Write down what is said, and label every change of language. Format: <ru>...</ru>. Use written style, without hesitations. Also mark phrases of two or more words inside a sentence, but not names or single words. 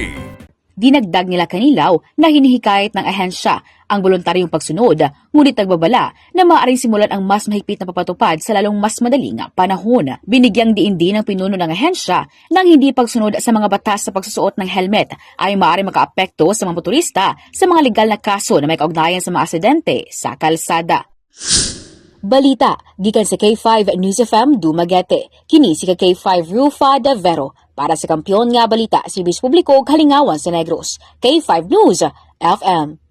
<tl>Dinagdag nila Canilaw na hinihikayat ng ahensya ang voluntaryong pagsunod, ngunit nagbabala na maaaring simulan ang mas mahigpit na papatupad sa lalong mas madaling panahon. Binigyang diin din ng pinuno ng ahensya ng hindi pagsunod sa mga batas sa pagsusuot ng helmet ay maaaring makaapekto sa mga motorista sa mga legal na kaso na may kaugnayan sa mga aksidente sa kalsada.</tl> <ceb>Balita, gikan sa K5 News FM Dumaguete. Kini si K5 Rufa de Vero para sa Kampiyon nga Balita, Sibis Publiko, Halingawan sa Negros. K5 News FM.</ceb>